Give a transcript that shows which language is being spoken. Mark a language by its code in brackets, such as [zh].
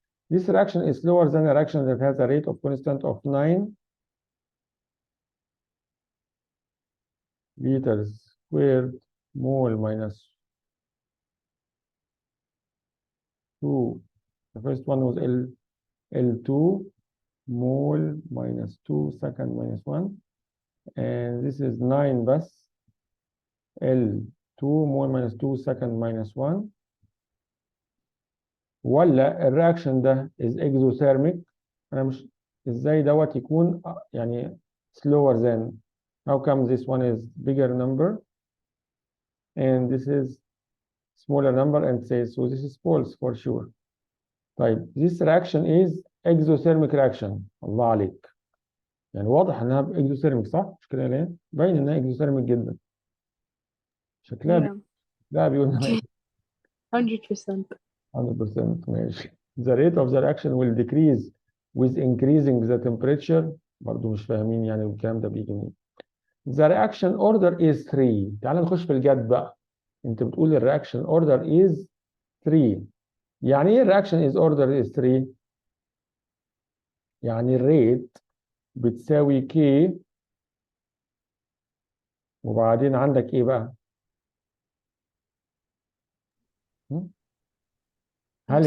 [en] This reaction is slower than a reaction that has a rate of constant of 9 liters squared mole minus 2. The first one was L2 mole minus 2 second minus 1 and this is 9 بس L2 mole minus 2 second minus 1. [ar] ولا الرياكشن ده [en] is exothermic. [ar] انا مش ازاي دوت يكون يعني [en] slower than. how come this one is bigger number and this is smaller number and says so this is false for sure. طيب this reaction is exothermic reaction. [ar] الله عليك. يعني واضح انها exothermic صح؟ مش كده ليه؟ باين انها exothermic جدا. شكلها [en] Yeah. [ar] لا بيقول انها [en] 100%. [ar] 100% ماشي. [en] The rate of the reaction will decrease with increasing the temperature. [ar] برضو مش فاهمين يعني الكلام ده بيجي منين. [en] The reaction order is 3. [ar] تعال نخش في الجد بقى. انت بتقول الرياكشن [en] order is 3. [ar] يعني ايه الرياكشن [en] is order is 3؟ [ar] يعني الريت بتساوي K، وبعدين عندك ايه بقى؟ هل